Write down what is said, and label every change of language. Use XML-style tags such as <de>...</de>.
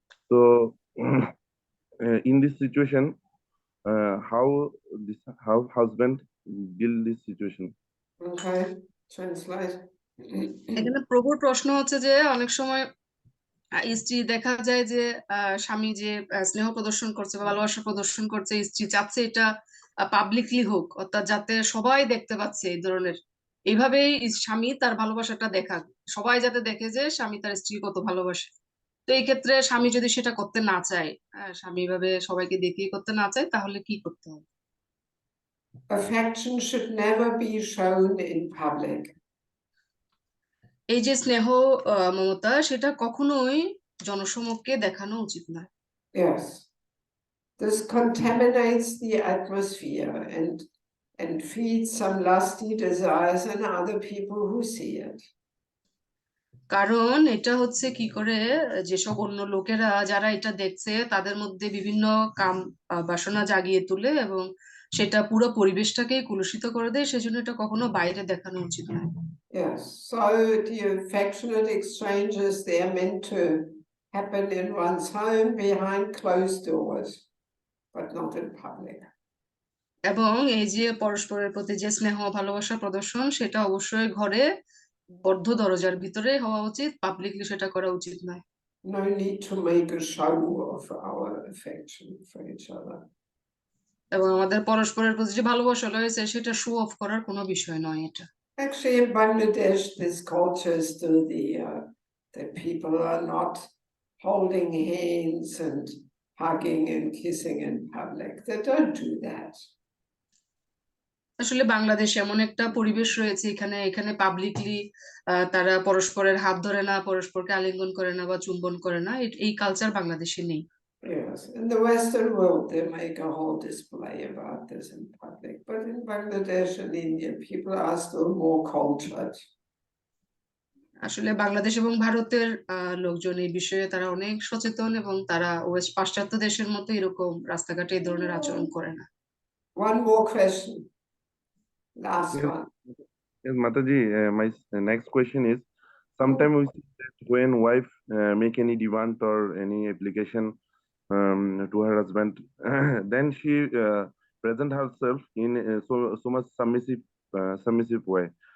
<en>So in this situation, how husband deal this situation? Okay, translate.</en> <bn>এখানে প্রভুর প্রশ্ন হচ্ছে যে অনেক সময় স্ত্রী দেখা যায় যে স্বামী যে স্নেহ প্রদর্শন করছে বা ভালোবাসা প্রদর্শন করছে, স্ত্রী চাচ্ছে এটা পাবলিকলি হোক, অর্থাৎ যাতে সবাই দেখতে পাচ্ছে এই ধরনের, এইভাবেই স্বামী তার ভালোবাসাটা দেখাক, সবাই যাতে দেখে যে স্বামী তার স্ত্রী কত ভালোবাসে। তো এই ক্ষেত্রে স্বামী যদি সেটা করতে না চায়, স্বামী ভাবে সবাইকে দেখিয়ে করতে না চায়, তাহলে কি করতে হবে?</bn> <en>Affection should never be shown in public.</en> <bn>এই যে স্নেহ মমতা সেটা কখনোই জনসমক্ষে দেখানো উচিত নয়।</bn> <en>Yes. This contaminates the atmosphere and feeds some lusty desires in other people who see it.</en> <bn>কারণ এটা হচ্ছে কি করে, যেসব অন্য লোকেরা যারা এটা দেখছে তাদের মধ্যে বিভিন্ন কাম বাসনা জাগিয়ে তোলে এবং সেটা পুরো পরিবেশটাকেই কলুষিত করে দেয়, সেজন্য এটা কখনো বাইরে দেখানো উচিত নয়।</bn> <en>Yes, so the affectionate exchanges, they are meant to happen in one's home behind closed doors, but not in public.</en> <bn>এবং এই যে পরস্পরের প্রতি যে স্নেহ ভালোবাসা প্রদর্শন সেটা অবশ্যই ঘরে বদ্ধ দরজার ভিতরে হওয়া উচিত, পাবলিকলি সেটা করা উচিত নয়।</bn> <en>No need to make a show of our affection for each other.</en> <bn>এবং আমাদের পরস্পরের প্রতি যে ভালোবাসা রয়েছে সেটা শো অফ করার কোনো বিষয় নয় এটা।</bn> <en>Actually, in Bangladesh, this culture is still that people are not holding hands and hugging and kissing in public. They don't do that.</en> <bn>আসলে বাংলাদেশে এমন একটা পরিবেশ রয়েছে, এখানে এখানে পাবলিকলি তারা পরস্পরের হাত ধরে না, পরস্পরকে আলিঙ্গন করে না বা চুম্বন করে না, এই কালচার বাংলাদেশে নেই।</bn> <en>Yes, in the Western world, they make a whole display about this in public. But in Bangladesh and India, people are still more cultured.</en> <bn>আসলে বাংলাদেশ এবং ভারতের লোকজন এই বিষয়ে তারা অনেক সচেতন, এবং তারা পাশ্চাত্য দেশের মতো এরকম রাস্তাঘাটে এই ধরনের আচরণ করে না।</bn> <en>One more question. Last Yes, one. yes, Mataji, my next question is, sometimes we see that when wife make any demand or any application to her husband, then she present herself in so much submissive way.</en>